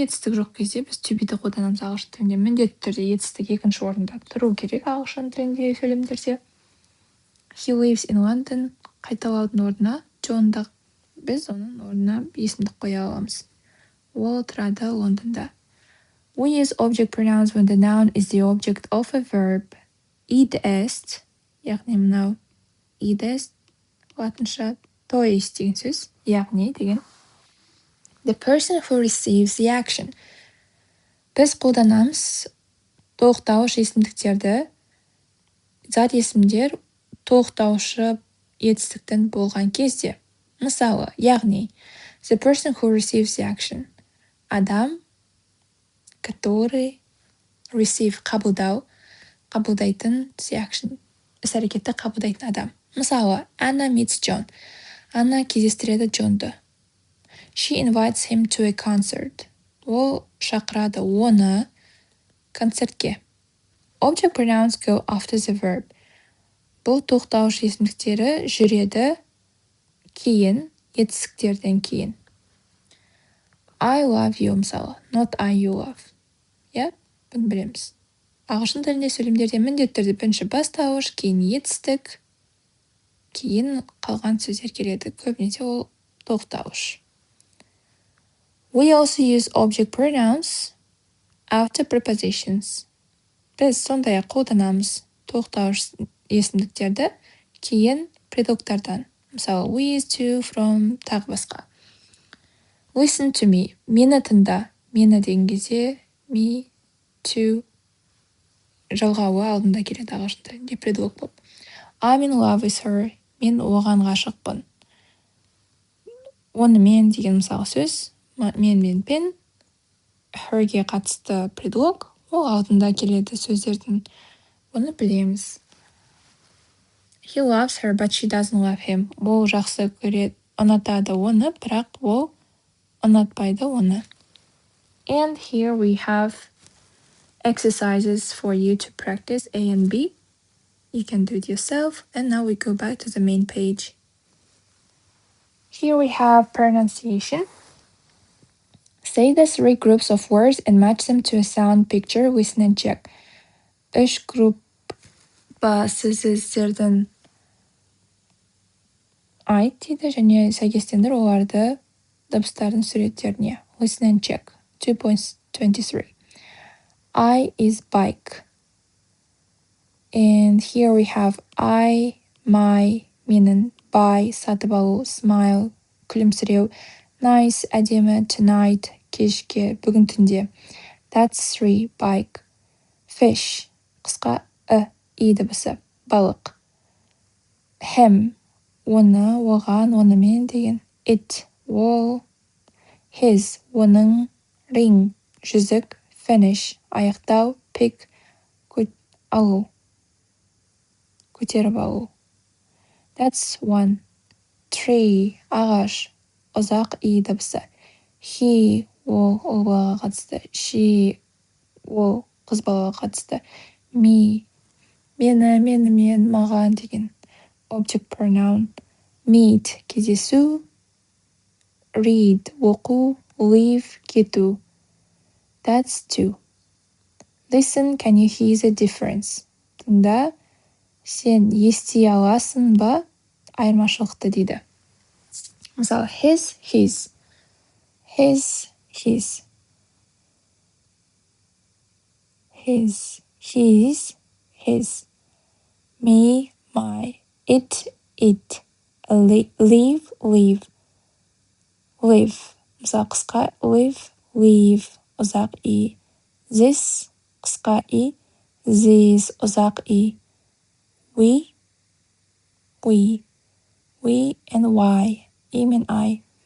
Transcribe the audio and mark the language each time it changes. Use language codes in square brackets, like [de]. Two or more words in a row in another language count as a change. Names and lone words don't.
[kk] Етістік жоқ кезде біз [en] to be- [kk] ді қолданамыз ағылшын тілінде. Міндетті түрде етістік екінші орында тұру керек ағылшын тілінде сөйлемдерде. [en] He lives in London. [kk] Қайталаудың орнына John'ды біз оның орнына есімдік қоя аламыз. Ол тұрады Лондонда. [en] We use object pronouns when the noun is the object of a verb. [la] Id est, [kk] яғни мынау [la] id est, [kk] латынша то есть деген сөз, яғни деген. [en] The person who receives the action. [kk] Біз қолданамыз тоқтауыш есімдіктерді, зат есімдер тоқтаушы етістіктің болған кезде. Мысалы, яғни, [en] the person who receives the action. [kk] Адам, который receive қабылдайтын [en] the action. [kk] Іс-әрекетті қабылдайтын адам. Мысалы, [en] Anna meets John. [kk] Анна кездестіреді Джонды. [en] She invites him to a concert. [kk] Ол шақырады оны концертке. [en] Object pronouns go after the verb. [kk] Бұл тоқтауыш есімдіктері жүреді кейін, етістіктерден кейін. [en] I love you, мысалы. Not I you love. [kk] Бұны білеміз. Ағылшын тілінде сөйлемдерде міндетті түрде бірінші бастауыш, кейін етістік, кейін қалған сөздер келеді. Көбінесе ол тоқтауыш. [en] We also use object pronouns after prepositions. [kk] Біз сондай-ақ қолданамыз тоқтауыш есімдіктерді кейін предиктардан. Мысалы, [en] we is to, from, [kk] тағы басқа. [en] Listen to me. [kk] Мені тыңда. Мені деген кезде me, to жалғауы алдында келеді ағылшын тілінде предлог болып. [en] I'm in love with her. [kk] Мен оған ғашықпын. Онымен деген мысалы сөз. Мен пен herге қатысты предлог. Ол алдында келеді сөздердің. Оны білеміз. [en] He loves her, but she doesn't love him. [kk] Ол жақсы көреді, ұнатады оны, бірақ ол ұнатпайды оны. [en] And here we have exercises for you to practice A and B. You can do it yourself. And now we go back to the main page. Here we have pronunciation. Say the 3 groups of words and match them to a sound picture. Listen and check. [kk] 3 группа сөздердің айт дейді және сәйкестендір оларды дыбыстардың суреттеріне. [en] Listen and check. 2.23. I is bike. And here we have I, my, [kk] менің, buy, сатып алу, smile, күлімсіреу, nice, әдемі, tonight, кешке, бүгін түнде. [en] That's 3, bike. Fish, [kk] қысқа и дыбысы, балық. Him, оны, оған, онымен деген. It, ол. His, оның. Ring, жүзік. Finish, аяқтау. Pick, алу, көтеріп алу. [en] That's 1. Tree, [kk] ағаш, ұзақ и дыбысы. He, ол ұл балаға қатысты. She, ол қыз балаға қатысты. Me, мені, мен, маған деген [en] object pronoun. [kk] Meet, кездесу. Read, оқу. Leave, кету. [en] That's two. Listen, can you hear the difference? [kk] Тыңда, сен ести аласың ба айырмашылықты дейді. Мысалы, [en] his. His. Me, my. It. Leave. [kk] Мысалы, қысқа leave, ұзақ и. This, қысқа и. This, ұзақ и. [en] We and Y, E мен I.